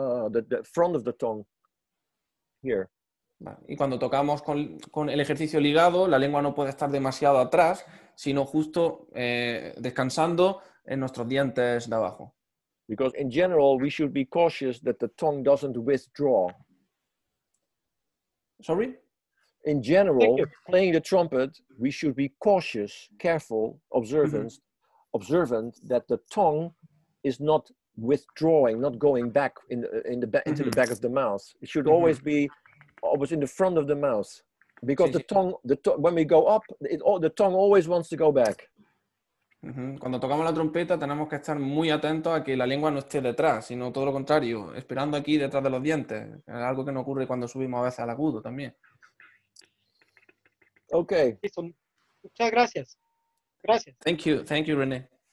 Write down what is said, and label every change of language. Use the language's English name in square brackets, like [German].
[English] The front of the tongue here. [Spanish] Y cuando tocamos con el ejercicio ligado, la lengua no puede estar demasiado atrás, sino justo descansando en nuestros dientes de abajo. [English] Because in general, we should be cautious that the tongue doesn't withdraw. Sorry? In general, playing the trumpet, we should be cautious, careful, observant that the tongue is not withdrawing, not going back into the back of the mouth. It should always be always in the front of the mouth, because the tongue, when we go up, the tongue always wants to go back. [Spanish] Cuando tocamos la trompeta tenemos que estar muy atentos a que la lengua no esté detrás, sino todo lo contrario, esperando aquí detrás de los dientes. Es algo que no ocurre cuando subimos a veces al agudo también. [English] Okay. [Spanish] Muchas gracias. Gracias. [English] Thank you, René.